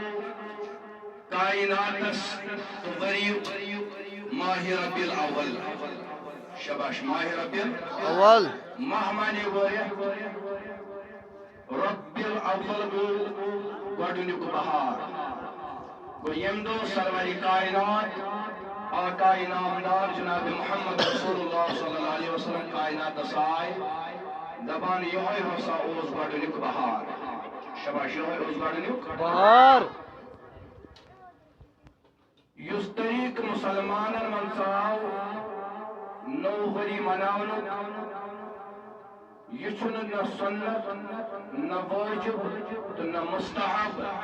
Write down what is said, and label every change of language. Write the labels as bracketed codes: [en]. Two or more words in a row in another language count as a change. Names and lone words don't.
[ks] کائناتس تہٕ ؤریُک ماہ ربیع الاول شباش ماہ ربیع الاول ماہ معنی ؤرۍ ربیع الاول گوٚو گۄڈٕنیُک بہار گوٚو ییٚمہِ دۄہ سرور کائنات آقا انعامدار جناب محمد [ar] رسول اللہ صلی اللہ علیہ وسلم [ks] کائناتس آئے دپان یہوے ہسا اوس گۄڈٕنیُک بہار شباش یہوے اوس گۄڈٕنیُک بہار یُس طریقہٕ مسلمانن منٛز آو نوٚو ؤری مناونُک یہِ چھُنہٕ نہ سنت نہ واجب تہٕ نہ مستحب